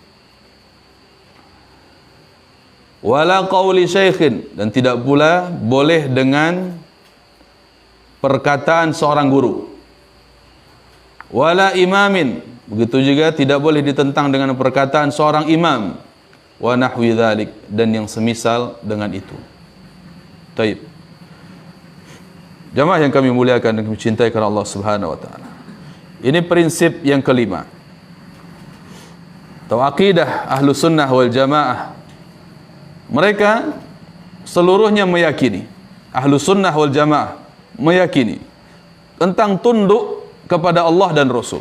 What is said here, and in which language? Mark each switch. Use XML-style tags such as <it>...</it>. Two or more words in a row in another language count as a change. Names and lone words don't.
<ar>ولا قول شيخ,</ar> <id>dan tidak pula boleh dengan perkataan seorang guru.</id> <ar>ولا إمام,</ar> <id>begitu juga tidak boleh ditentang dengan perkataan seorang imam.</id> <ar>ونحو ذلك,</ar> <id>dan yang semisal dengan itu. Taib. Jamaah yang kami muliakan dan kami cintai karena Allah</id> <ar>سبحانه وتعالى.</ar> <id>Ini prinsip yang kelima. Atau akidah Ahlus Sunnah wal Jamaah. Mereka seluruhnya meyakini, Ahlus Sunnah wal Jamaah meyakini tentang tunduk kepada Allah dan Rasul.</id>